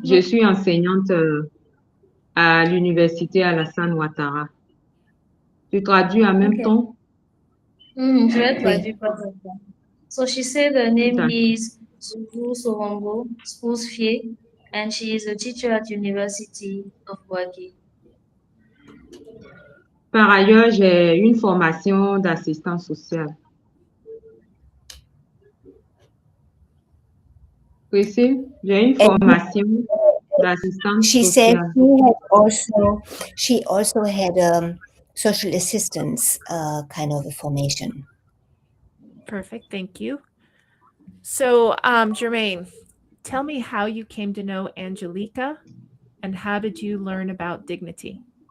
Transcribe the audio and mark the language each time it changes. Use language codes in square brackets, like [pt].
[fr] Je suis enseignante à l'université Alassane Ouattara. Tu traduis en même temps? Je vais traduire par exemple. [en] So she said her name is Zouzou Sorombo Spousfie, and she is a teacher at University of Waki. [fr] Par ailleurs, j'ai une formation d'assistant social. Priscille, j'ai une formation d'assistante [en] She said [fr] sociale. [en] she also had social assistance kind of a formation. Perfect. Thank you. So, Jermaine, tell me how you came to know Angelika and how did you learn about dignity?